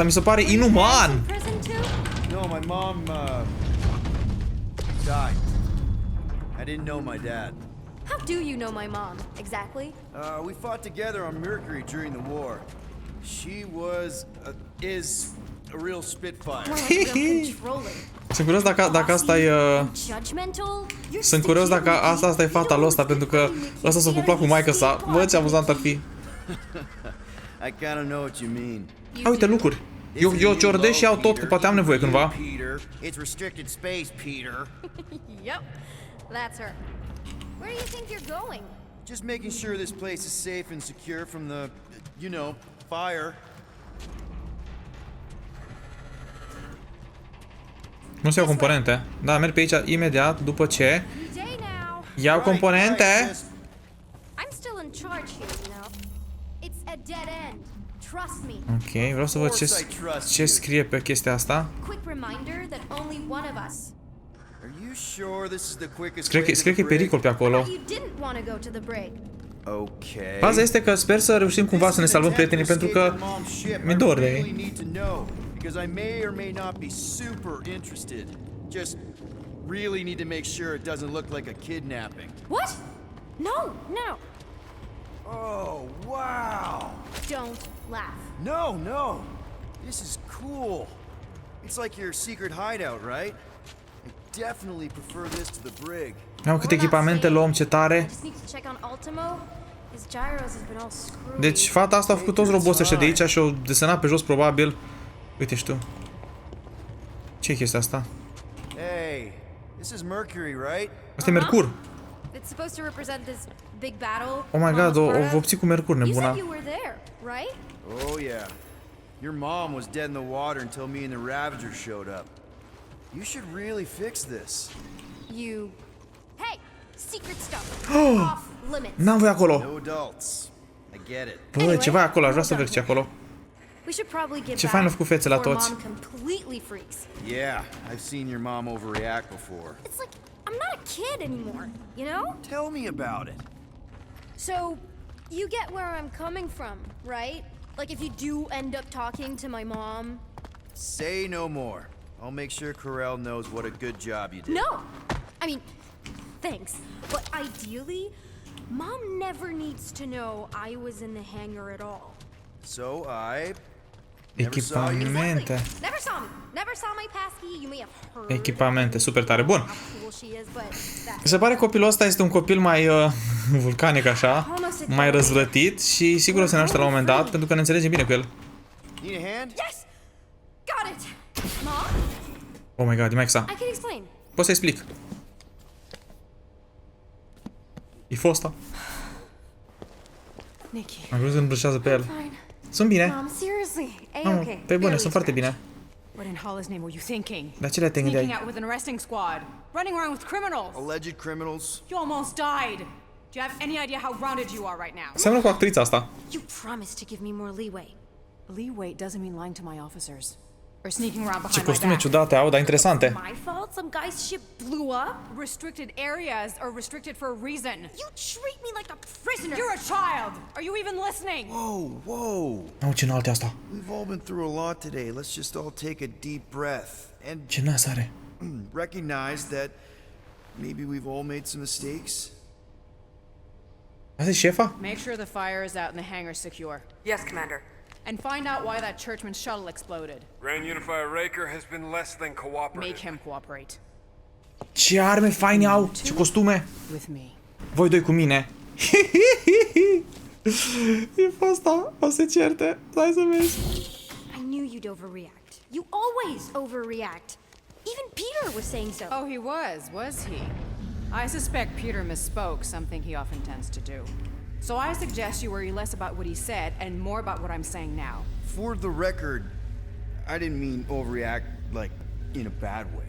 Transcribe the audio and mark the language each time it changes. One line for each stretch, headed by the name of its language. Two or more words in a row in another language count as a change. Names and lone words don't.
Romanian: Mi se pare inuman!
English: Prison too? No, my mom, died. I didn't know my dad. How do you know my mom, exactly? We fought together on Mercury during the war. She was, is a real spitfire. More like real controlling.
Romanian: Sunt curios dacă asta e...
English: Judgmental? You're
Romanian: Sunt curios dacă asta e fata lui ăsta, pentru că ăsta s-a cuplat cu maică sa. Bă, ce amuzant ar fi.
English: I kinda know what you mean.
Romanian: A, uite, lucruri. Eu ciordez și iau tot, că poate am nevoie cândva.
English: Peter, it's restricted space, Peter. Yep, that's her. Where do you think you're going? Just making sure this place is safe and secure from the, you know, fire.
Romanian: Nu se iau componente. Da, merg pe aici imediat după ce
English: Day now.
Romanian: iau componente.
English: I'm still in charge here, you know. It's a dead end. Trust me.
Romanian: Ok, vreau să văd ce scrie pe chestia asta.
English: Quick reminder that only one of us. Are you sure this is the quickest
Romanian: Scrie că e pericol pe acolo.
English: You didn't want to go to the brig. Okay.
Romanian: Baza este că sper să reușim cumva să ne salvăm prietenii, pentru că mi-e dor de ei.
English: Because I may or may not be super interested. Just really need to make sure it doesn't look like a kidnapping. What? No, no. Oh, wow. Don't laugh. No, no. This is cool. It's like your secret hideout, right? I definitely prefer this to the brig.
Romanian: Am câte echipamente luăm, ce tare.
English: Just need to check on Ultimo. His gyros has been all screwy.
Romanian: Deci fata asta a făcut toți roboții ăștia de aici și o desenat pe jos probabil. Uite și tu. Ce e chestia asta?
English: Hey, this is Mercury, right?
Romanian: Asta e Mercur.
English: It's supposed to represent this big battle. Oh my god,
Romanian: o vopsi cu Mercur,
English: You
Romanian: nebuna.
English: said you were there, right? Oh yeah. Your mom was dead in the water until me and the Ravagers showed up. You should really fix this. You... Hey! Secret stuff! Off limits!
Romanian: N-am voie acolo.
English: No adults. I get it.
Romanian: Bă, ceva e acolo, aș vrea să văd ce acolo.
English: We should probably get
Romanian: Ce fain au făcut fețele la
English: before
Romanian: toți.
English: Mom completely freaks. Yeah, I've seen your mom overreact before. It's like, I'm not a kid anymore, you know? Tell me about it. So, you get where I'm coming from, right? Like if you do end up talking to my mom... Say no more. I'll make sure Corell knows what a good job you did. No! I mean, thanks. But ideally, Mom never needs to know I was in the hangar at all. So I...
Romanian: Echipamente.
English: Never saw me. Never saw my passkey. You may have heard.
Romanian: Echipamente, super tare. Bun.
English: How cool she is, but that's...
Romanian: Se pare copilul ăsta este un copil mai vulcanic așa, mai răzvrătit și sigur o să ne ajute la un moment dat, pentru că ne înțelegem bine cu el.
English: Need a hand? Yes! Got it! Mom? Oh my god,
Romanian: e Maxa.
English: I can explain.
Romanian: Pot să explic. E fosta. Nikki. Am vrut să îmbrășează pe el.
English: Fine.
Romanian: Sunt bine.
English: Mom, seriously.
Romanian: Nu, pe bune, sunt foarte bine.
English: What in Allah's name were you thinking?
Romanian: Dar ce le te
English: Sneaking
Romanian: gândeai?
English: out with an arresting squad, running around with criminals. Alleged criminals? You almost died. Do you have any idea how grounded you are right now?
Romanian: Seamănă cu actrița asta.
English: You promised to give me more leeway. Leeway doesn't mean lying to my officers or sneaking around
Romanian: Ce
English: behind my
Romanian: costume
English: back.
Romanian: ciudate au, dar interesante.
English: My fault? Some guy's ship blew up? Restricted areas are restricted for a reason. You treat me like a prisoner! You're a child. Are you even listening? Whoa, whoa.
Romanian: Au, ce înalte asta.
English: We've all been through a lot today. Let's just all take a deep breath and
Romanian: Ce nas are.
English: recognize that maybe we've all made some mistakes.
Romanian: Asta e șefa?
English: Make sure the fire is out and the hangar secure. Yes, Commander. And find out why that churchman's shuttle exploded. Grand Unifier Raker has been less than cooperative. Make him cooperate.
Romanian: Ce arme faine au, ce costume.
English: With me.
Romanian: Voi doi cu mine. E fosta, o să certe. Hai să vezi.
English: I knew you'd overreact. You always overreact. Even Peter was saying so. Oh, he was he? I suspect Peter misspoke, something he often tends to do. So I suggest you worry less about what he said and more about what I'm saying now. For the record, I didn't mean overreact like in a bad way.